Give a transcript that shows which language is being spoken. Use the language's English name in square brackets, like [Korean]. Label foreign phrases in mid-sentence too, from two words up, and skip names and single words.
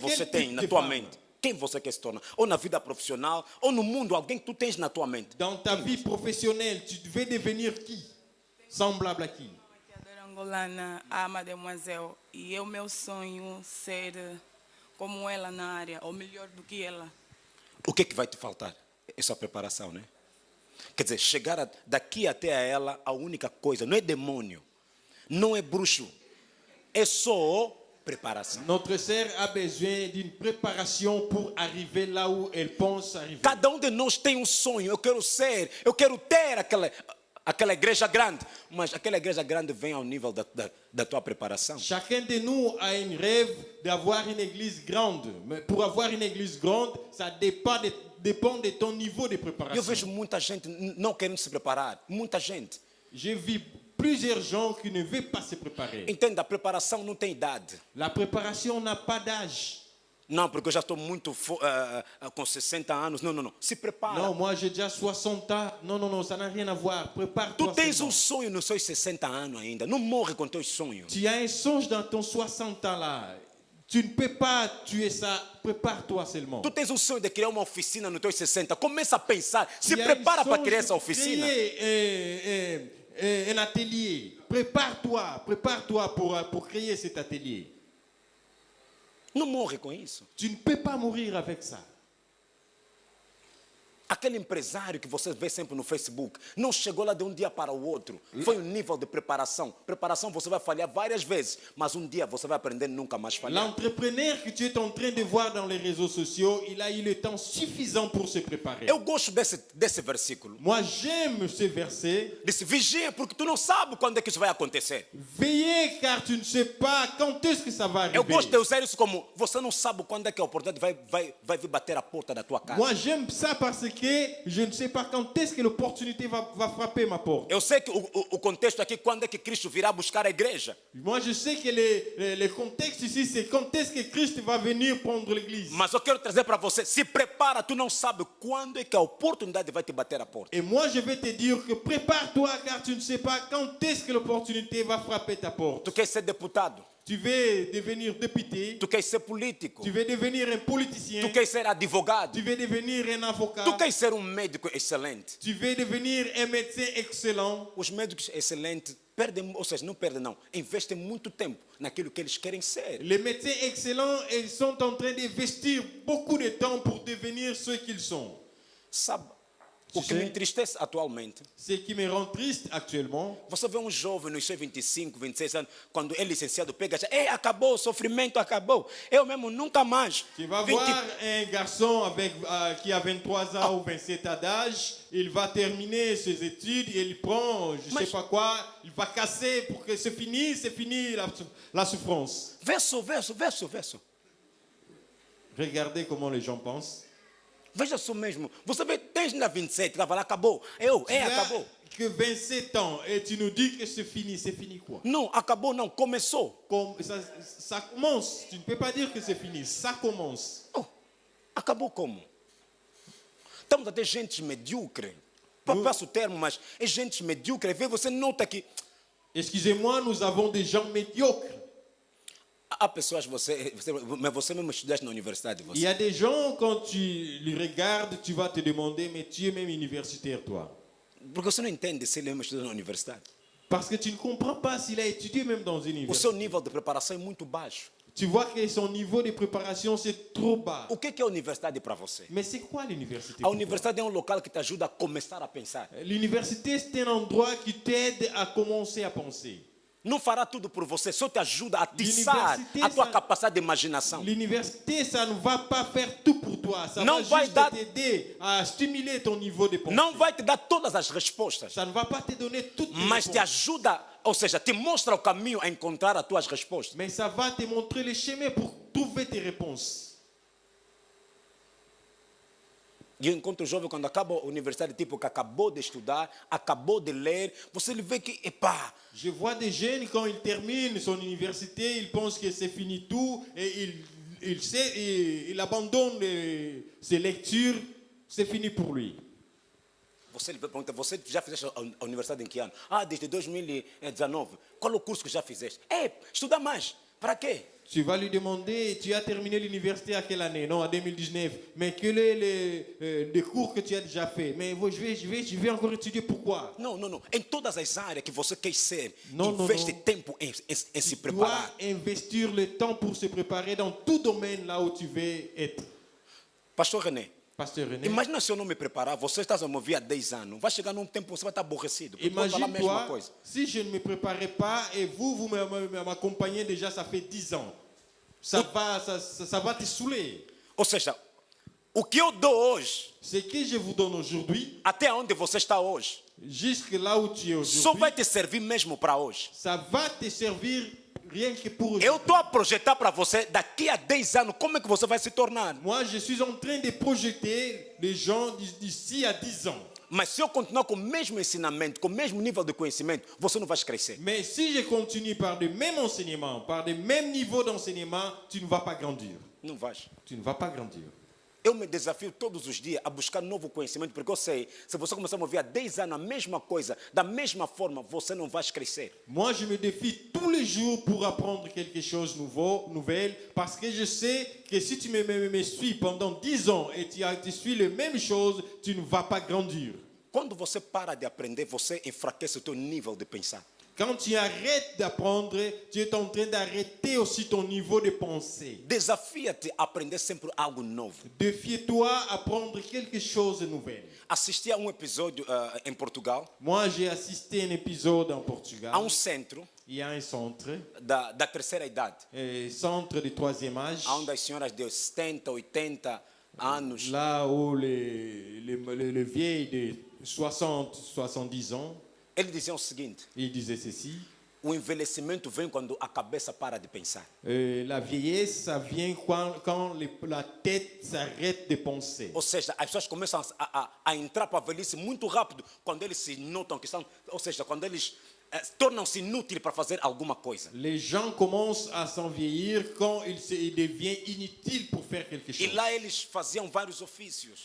[French] quel [Portuguese] você [French] type [Portuguese] tem na [French] de [Portuguese] tua [French] femme? [Portuguese] mente. Quem você quer se tornar? Ou na vida profissional, ou no mundo, alguém que tu tens na tua mente. [French] Dans ta vie professionnelle, tu veux devenir qui? Semblable à qui? [Portuguese] Maquiadora angolana, a Mademoiselle, e o meu sonho ser como ela na área, ou melhor do que ela. O que é que vai te faltar? Isso é a preparação, né? Quer dizer, chegar daqui até a ela, a única coisa, não é demônio, não é bruxo, é só preparação. [French] Notre sœur a besoin d'une préparation pour arriver là où elle pense arriver. [Portuguese] Cada um de nós tem um sonho. Eu quero ter aquela igreja grande. Mas aquela igreja grande vem ao nível da tua preparação. [French] Chacun de nous a un rêve d'avoir une église grande. Mais pour avoir une église grande, ça dépend de ton niveau de [Portuguese] Eu [French] préparation. [Portuguese] vejo muita gente não querendo se preparar. Muita gente. [French] J'ai vu plusieurs gens qui ne veulent pas se préparer. [Portuguese] Entenda, a preparação não tem idade. [French] La préparation n'a pas d'âge. [Portuguese] Não, porque eu já estou muito com 60 anos. Não. Se prepara. [French] Non, moi j'ai déjà 60 ans. Non, ça n'a rien à voir. Prépare-toi. [Portuguese] Tu tens [French] seulement. [Portuguese] um sonho nos seus 60 anos ainda. Não morre com teus sonhos. [French] Tu as un songe dans ton 60 ans là. Tu ne peux pas tuer ça. Prépare-toi seulement. [Portuguese] Tu tens um sonho de criar uma oficina nos teus 60. Começa a pensar. Se [French] Tu as [Portuguese] prepara [French] un [Portuguese] para [French] songe [Portuguese] criar essa [French] de [Portuguese] oficina. [French] créer, un atelier. Prépare-toi pour créer cet atelier. [Portuguese] Não morre com isso. [French] Tu ne peux pas mourir avec ça. [Portuguese] Aquele empresário que você vê sempre no Facebook, não chegou lá de um dia para o outro. Foi um nível de preparação. Preparação você vai falhar várias vezes, mas um dia você vai aprender nunca mais falhar. [French] L'entrepreneur que tu es en train de voir dans les réseaux sociaux, il a eu le temps suffisant pour se préparer. [Portuguese] Eu gosto desse versículo. [French] Moi, j'aime ce verset. [Portuguese] Disse, vigia, porque tu não sabe quando é que isso vai acontecer. [French] Veillez, car tu ne sais pas quand est-ce que ça va arriver. [Portuguese] Eu gosto de usar isso como, você não sabe quando é que a oportunidade vai vir bater a porta da tua casa. [French] Moi, j'aime ça parce que je ne sais pas quand est-ce que l'opportunité va frapper ma porte. [Portuguese] Eu sei que o contexto aqui, quando é que Cristo virá buscar a igreja. [French] Moi, je sais que le contexte ici, c'est quand est-ce que Christ va venir prendre l'église. [Portuguese] Mas eu quero trazer para você, se prepara, tu não sabe quando é que a oportunidade vai te bater a porta. [French] Et moi, je vais te dire que prépare-toi, car tu ne sais pas quand est-ce que l'opportunité va frapper ta porte. [Portuguese] Tu quer ser deputado, [French] Tu veux devenir député, [Portuguese] tu quer ser político, [French] tu veux devenir un politicien, [Portuguese] tu quer ser advogado, [French] tu veux devenir un avocat, [Portuguese] tu quer ser um médico excelente. [French] tu veux devenir un médecin excellent. [Portuguese] Os médicos excelentes perdem, ou seja, não perdem não, investem muito tempo naquilo que eles querem ser. [French] Les médecins excellents, ils sont en train d'investir beaucoup de temps pour devenir ce qu'ils sont. [Portuguese] Sabe, o que me entristece atualmente, [French] Ce qui me rend triste actuellement, [Portuguese] você vê um jovem nos seus 25, 26 anos, quando é licenciado, pega já, acabou, o sofrimento acabou. Eu mesmo nunca mais. [French] tu vas voir un garçon qui a 23 ans ou 27 ans d'âge, il va terminer ses études, il prend, je ne sais pas quoi, il va casser pour que c'est fini la souffrance. [Portuguese] Verso. [French] Regardez comment les gens pensent. [Portuguese] Veja só mesmo. Você vê, tens ainda 27, estava lá, acabou. [French] Tu [Portuguese] Acabou. [French] as que 27 ans et tu nous dis que c'est fini quoi? [Portuguese] Não, acabou não, começou. [French] Ça commence, tu ne peux pas dire que c'est fini, ça commence. [Portuguese] Oh, acabou como? Estamos a ter gente medíocre. Passo o termo, mas é gente medíocre. Vê, você nota que [French] Excusez-moi, nous avons des gens médiocres. [Portuguese] há pessoas, mas você mesmo estudaste na universidade. [French] Il y a des gens, quand tu les regardes, tu vas te demander, mais tu es même universitaire, toi. [Portuguese] Porque você não entende se ele mesmo estudou na universidade. [French] Parce que tu ne comprends pas s'il a étudié même dans une [Portuguese] O seu [French] université. [Portuguese] nível de preparação é muito baixo. [French] Tu vois que son niveau de préparation, c'est trop bas. [Portuguese] O que é a universidade para você? [French] Mais c'est quoi l'université? [Portuguese] A [French] pour toi? [Portuguese] universidade é um local que te ajuda a começar a pensar. [French] L'université, c'est un endroit qui t'aide à commencer à penser. [Portuguese] Não fará tudo por você, só te ajuda a atiçar [French] L'université, [Portuguese] a tua [French] ça- [Portuguese] capacidade de imaginação. [French] L'université, ça ne va pas faire tout pour toi. Ça Non, va [Portuguese] vai [French] juste [Portuguese] dar- [French] t'aider à stimuler ton niveau de pensée. [Portuguese] Não vai te dar todas as respostas, [French] Ça ne va pas te donner toutes les [Portuguese] mas te [French] réponses. [Portuguese] ajuda, ou seja, te mostra o caminho a encontrar as tuas respostas. [French] Mais ça va te montrer le chemin pour trouver tes réponses. [Portuguese] E eu encontro o jovem quando acaba a universidade, tipo que acabou de estudar, acabou de ler, você vê que, epá, [French] Je vois des jeunes, quand ils terminent son université, ils pensent que c'est fini tout et il abandonne ses lectures, c'est fini pour lui. [Portuguese] você pergunta, você já fizeste a universidade em que ano? Desde 2019. Qual é o curso que já fizeste? Estudar mais. Para quê? [French] Tu vas lui demander, tu as terminé l'université à quelle année? Non, en 2019. Mais quel est les cours que tu as déjà fait? Mais je vais encore étudier, pourquoi? [Portuguese] Não. Em todas as áreas que você quer ser, Não, investe não. tempo em se [French] Tu [Portuguese] preparar. [French] dois investir le temps pour se préparer dans tout domaine là où tu veux être. [Portuguese] Pastor René, [French] Pasteur René, [Portuguese] Imagina se eu não me preparar, você está a me ouvir há 10 anos. Vai chegar num tempo que você vai estar aborrecido. Porque eu vou falar a mesma [French] imagine-toi [Portuguese] coisa. [French] si je ne me préparais pas et vous m'accompagnez déjà, ça fait 10 ans. Ça va te saouler. [Portuguese] Ou seja, o que eu dou hoje, [French] Ce que je vous donne aujourd'hui, [Portuguese] até onde você está hoje, [French] jusque là où tu es [Portuguese] só vai [French] aujourd'hui, [Portuguese] te servir mesmo para hoje. [French] ça va te servir rien que pour [Portuguese] Eu [French] aujourd'hui. [Portuguese] estou a projetar para você, daqui a 10 anos, como é que você vai se tornar. [French] Moi, je suis en train de projeter les gens d'ici à 10 ans. [Portuguese] Mas se eu continuar com o mesmo ensinamento, com o mesmo nível de conhecimento, você não vai crescer. [French] Mais si je continue par le même enseignement, par le même niveau d'enseignement, tu ne vas pas grandir. [Portuguese] Não vais. [French] Tu ne vas pas grandir. [Portuguese] Eu me desafio todos os dias a buscar novo conhecimento, porque eu sei, se você começar a ouvir há 10 anos a mesma coisa, da mesma forma, você não vai crescer. [French] Moi, je me défie tous les jours pour apprendre quelque chose de nouvelle, parce que je sais que si tu me suis pendant 10 ans et tu suis les mêmes choses, tu ne vas pas grandir. [Portuguese] Quando você para de aprender, você enfraquece o teu nível de pensar. [French] Quand tu arrêtes d'apprendre, tu es en train d'arrêter aussi ton niveau de pensée. [Portuguese] Desafia-te a aprender sempre algo novo. [French] Défie-toi à apprendre quelque chose de nouvel. [Portuguese] Assisti a um episódio em Portugal, [French] Moi, j'ai assisté à un épisode en Portugal. [Portuguese] a um centro [French] Il y a un centre, [Portuguese] da terceira idade, [French] centre de troisième âge, [Portuguese] onde as senhoras de 70, 80 anos [French] là où les vieilles de 60, 70 ans, [Portuguese] eles diziam o seguinte: [French] ils disaient ceci. [Portuguese] o envelhecimento vem quando a cabeça para de pensar. [French] La vieillesse, ça vient quand la tête s'arrête de penser. [Portuguese] Ou seja, as pessoas começam a entrar para a velhice muito rápido quando eles se notam que estão, ou seja, quando eles tornam-se inúteis para fazer alguma coisa. [French] Les gens commencent à s'envieillir quand ils deviennent inutiles pour faire quelque [Portuguese] E [French] chose. [Portuguese] lá eles faziam vários ofícios.